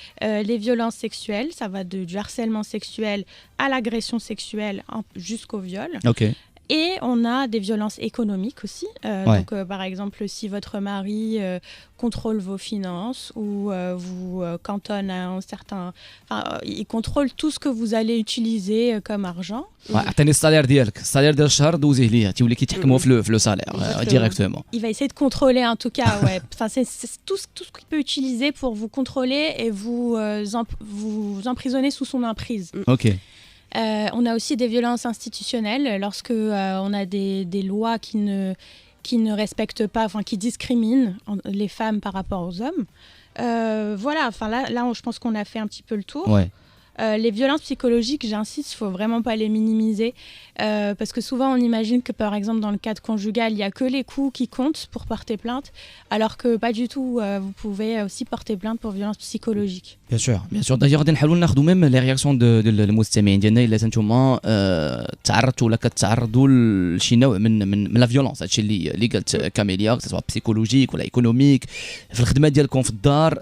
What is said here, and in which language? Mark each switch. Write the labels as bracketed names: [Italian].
[French] Les violences sexuelles, ça va du harcèlement sexuel à l'agression sexuelle jusqu'au viol. Okay. Et on a des violences économiques aussi. Donc, par exemple, si votre mari contrôle vos finances ou vous cantonne à un certain... il contrôle tout ce que vous allez utiliser comme argent. [Arabic] عطيني السالير ديالك السالير ديال الشهر دوزيه ليه تولي كيتحكموا في لو سالير directement. [French] Il va essayer de contrôler en tout cas, enfin c'est tout ce qu'il peut utiliser pour vous contrôler et vous emprisonner sous son emprise. OK. On a aussi des violences institutionnelles lorsque on a des lois qui ne respectent pas, enfin qui discriminent les femmes par rapport aux hommes. Voilà, enfin là je pense qu'on a fait un petit peu le tour. Ouais. Les violences psychologiques, j'insiste, il ne faut vraiment pas les minimiser parce que souvent on imagine que par exemple dans le cadre conjugal, il n'y a que les coups qui comptent pour porter plainte, alors que pas du tout, vous pouvez aussi porter plainte pour violences psychologiques. Bien sûr. [Arabic] D'ailleurs, نحاولوا ناخذوا [French] même les réactions de [Arabic] المستمعين ديالنا الا انتم تعرضتوا ولا كتعرضوا لشي نوع من لا فيولونس، هادشي اللي قالت كاميليا، سواء بسيكولوجيك ولا ايكونوميك في الخدمه ديالكم في الدار.